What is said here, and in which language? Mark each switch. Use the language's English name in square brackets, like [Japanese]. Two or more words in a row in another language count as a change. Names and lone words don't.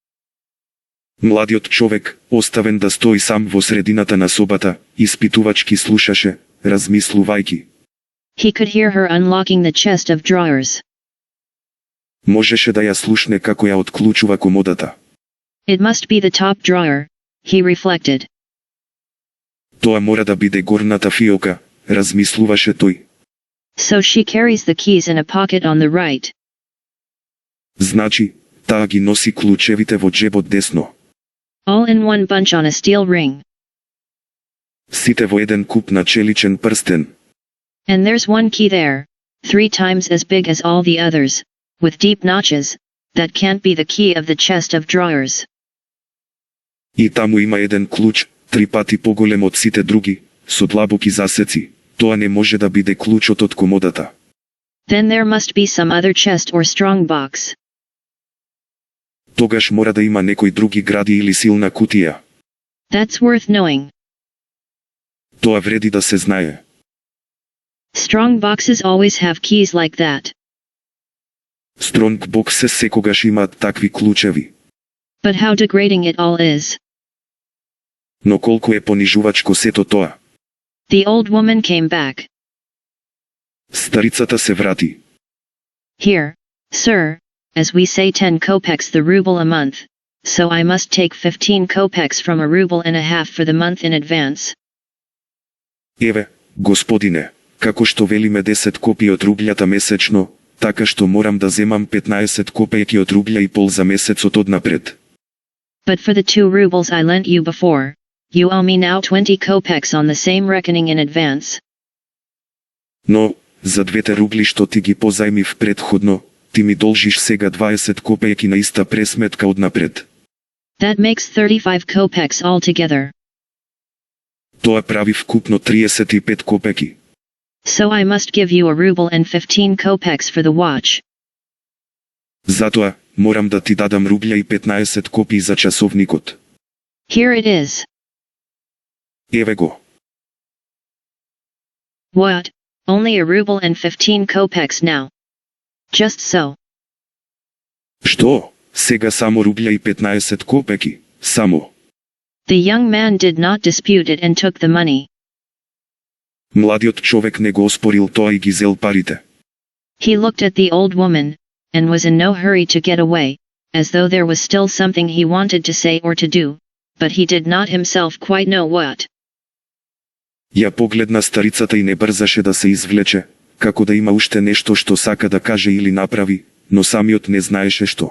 [Macedonian] Младиот човек, оставен да стои сам во средината на собата, испитувачки слушаше, размислувајќи. [English] He could hear her unlocking the chest of drawers. [Macedonian] Можеше да ја слушне како ја отклучува комодата. [English] It must be the top drawer, he reflected. [Macedonian] Тоа мора да биде горната фиока, размислуваше тој. [English] So she carries the keys in a pocket on the right. [Macedonian] Значи, таа ги носи клучевите во джебот десно. [English] All in one bunch on a steel ring. [Macedonian] Сите во еден куп на челичен прстен. [English] And there's one key there, 3 times as big as all the others, with deep notches, that can't be the key of the chest of drawers. [Macedonian] И таму има еден клуч, 3 пати поголем од сите други, со длабоки засеци. Тоа не може да биде клучот од комодата. [English] Then there must be some other chest or strong box. [Macedonian] Тогаш мора да има некој други гради или силна кутија. [English] That's worth knowing. [Macedonian] Тоа вреди да се знае. [English] Strong boxes always have keys like that. Strong boxes [Macedonian] секогаш имаат такви клучеви. [English] But how degrading it all is. [Macedonian] Но колку е понижувачко сето тоа. [English] The old woman came back. [Macedonian] Старицата се врати. [English] Here, sir, as we say 10 kopecks the ruble a month, so I must take 15 kopecks from a ruble and a half for the month in advance. [Macedonian] Еве, господине, како што велиме 10 копии од рублјата месечно, така што морам да земам 15 копејки од рублја и пол за месецот однапред. [English] But for the 2 rubles I lent you before, you owe me now 20 kopecks on the same reckoning in advance. [Macedonian] Но, за 2 рубли што ти ги позајмив предходно, ти ми должиш сега 20 копејки на иста пресметка однапред. [English] That makes 35 kopecks altogether. [Macedonian] Тоа прави вкупно 35 копеки. [English] So I must give you a ruble and 15 kopecks for the watch. [Macedonian] Затоа, морам да ти дадам рублја и 15 копии за часовникот. [English] Here it is. [Macedonian] Еве го. [English] What? Only a ruble and 15 kopecks now. Just so. [Macedonian] Што? Сега само рублја и 15 копеки, само. [English] The young man did not dispute it and took the money. [Macedonian] Младиот човек не го оспорил тоа и ги зел парите. [English] He looked at the old woman, and was in no hurry to get away, as though there was still something he wanted to say or to do, but he did not himself quite know what. [Macedonian] Ја погледна старицата и не брзаше да се извлече, како да има уште нешто што сака да каже или направи, но самиот не знаеше што.